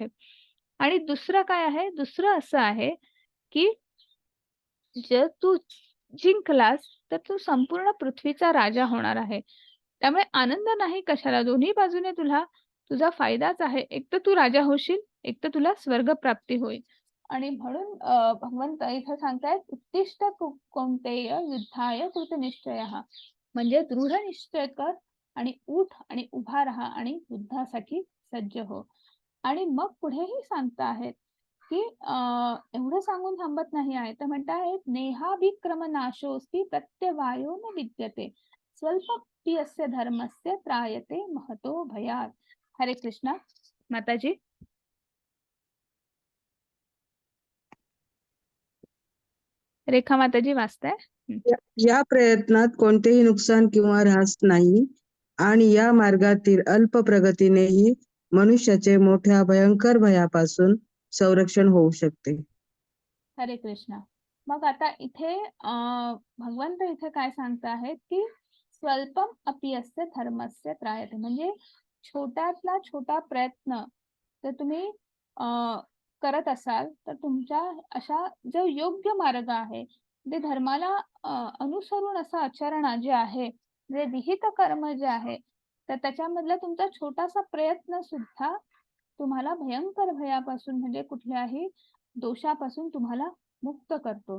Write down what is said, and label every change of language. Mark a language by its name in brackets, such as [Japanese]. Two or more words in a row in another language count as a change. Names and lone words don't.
[Marathi] आणि दुसरं काय आहे, दुसरं असं आहे की जर तू जिंकलास तर तू संपूर्ण पृथ्वीचा राजा होणार आहे. त्यामुळे आनंद नाही कशाला, दोन्ही बाजूने तुझा फायदाच आहे. एक तर तू राजा होशील, एक तर तुला स्वर्ग प्राप्ती होईल. आणि म्हणून भगवंत इथे सांगतायत, [Sanskrit] उत्तिष्ठ कौन्तेय युद्धाय कृतनिश्चयः, [Marathi] म्हणजे दृढ निश्चय कर आणि उठ आणि उभा राहा आणि युद्धासाठी सज्ज हो. आणि मग पुढेही सांगता आहेत की एवढं सांगून थांबत नाही आहे, तर म्हणतायत, [Sanskrit] नेहाभिक्रम नाशोस्ति प्रत्यवायो न विद्यते स्वल्पप्रियस्य धर्मस्य त्रायते महतो भयात. [Marathi] हरे कृष्णा माताजी. रेखा माताजी वाचताय. या प्रयत्नात कोणतेही नुकसान किंवा ऱ्हास नाही आणि या मार्गातील अल्प प्रगतीनेही मनुष्याचे मोठ्या भयंकर भयापासून संरक्षण होऊ शकते. हरे कृष्णा. मग आता इथे भगवंत इथे काय सांगत आहेत की [Sanskrit] स्वल्पम अपि अस्य धर्मस्य त्रायते, [Marathi] म्हणजे छोट्यातला छोटा प्रयत्न जर तुम्ही करत असाल तर तुमच्या अशा जो योग्य मार्ग आहे ते धर्माला अनुसरून असं आचरण जे आहे, जे विहित कर्म जे आहे, तर त्याच्यामधला तुमचा छोटासा प्रयत्न सुद्धा तुम्हाला भयंकर भयापासून म्हणजे कुठल्याही दोषापासून तुम्हाला मुक्त करतो.